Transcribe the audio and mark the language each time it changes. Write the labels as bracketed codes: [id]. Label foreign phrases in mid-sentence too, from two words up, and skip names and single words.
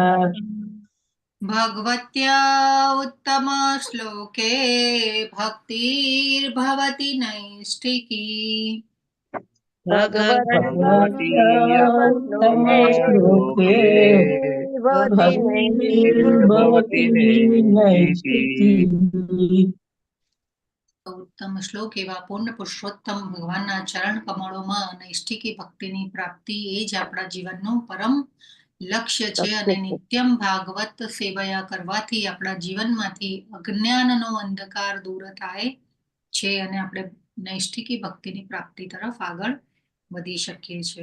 [sa] भगवत्या उत्तमश्लोके भक्तिर्भवति नैष्ठिकी भगवत्या भगवत्योत्तमश्लोके भक्तिर्भवति नैष्ठिकी [gu] ઉત્તમ શ્લોક એવા પૂર્ણ પુરુષોત્તમ ભગવાનના ચરણ કમળોમાં નૈષ્ઠિકી ભક્તિની પ્રાપ્તિ એ જ આપણા જીવનનું પરમ લક્ષ્ય છે અને [sa] नित्यम् भागवत सेवया [gu] કરવાથી આપણા જીવનમાંથી અજ્ઞાનનો અંધકાર દૂર થાય છે અને આપણે નૈષ્ઠિકી ભક્તિની પ્રાપ્તિ તરફ આગળ વધી શકીએ છીએ.